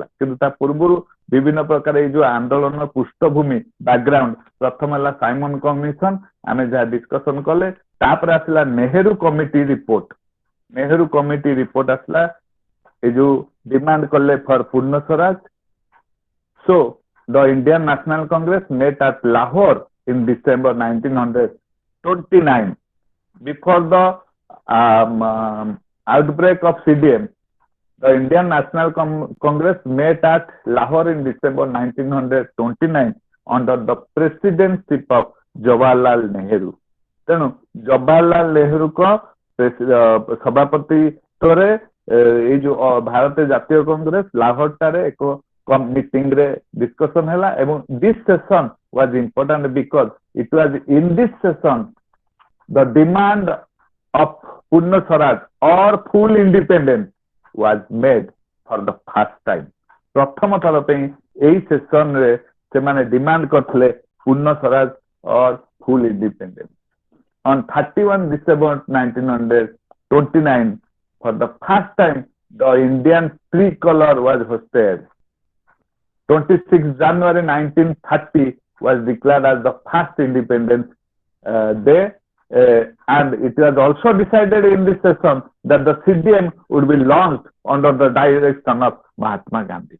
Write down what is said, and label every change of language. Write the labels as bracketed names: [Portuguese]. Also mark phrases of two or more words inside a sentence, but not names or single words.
[Odia] କିନ୍ତୁ ତା ପୂର୍ବରୁ ବିଭିନ୍ନ ପ୍ରକାର ଏଇ ଯୋଉ ଆନ୍ଦୋଳନ ପୃଷ୍ଠଭୂମି ବ୍ୟାକଗ୍ରାଉଣ୍ଡ, ପ୍ରଥମ ହେଲା ସାଇମନ କମିଶନ, ଆମେ ଯାହା ଡିସ୍କସନ କଲେ। ତାପରେ ଆସିଲା ନେହେରୁ କମିଟି ରିପୋର୍ଟ। ନେହେରୁ କମିଟି ରିପୋର୍ଟ ଆସିଲା, ଏ ଯୋଉ ଡିମାଣ୍ଡ କଲେ ଫର ପୂର୍ଣ୍ଣ ସ୍ୱରାଜ। [English] So the Indian National Congress met at Lahore in December 1929. Before the outbreak of CDM, the Indian National Congress met at Lahore in December 1929 under the presidency of Jawaharlal Nehru. [Odia] ତେଣୁ ଜବାହରଲାଲ ନେହେରୁଙ୍କ ସଭାପତିତ୍ୱରେ ଏଇ ଯୋଉ ଭାରତୀୟ ଜାତୀୟ କଂଗ୍ରେସ ଲାହୋରଠାରେ ଏକ ମିଟିଂ ରେ ଡିସ୍କସନ ହେଲା। [English] ଏବଂ this session was important because it was in this session the demand of Purna Swaraj or full independence was made for the first time. [Odia] ପ୍ରଥମ ଥର ପାଇଁ ଏଇ ସେସନରେ ସେମାନେ ଡିମାଣ୍ଡ କରିଥିଲେ ପୂର୍ଣ୍ଣ ସ୍ୱରାଜ [English] or full independence. On 31 December 1929, for the first time, the Indian tricolor was hoisted. 26 January 1930 was declared as the first Independence Day, and it was also decided in this session that the CDM would be launched under the direction of Mahatma Gandhi.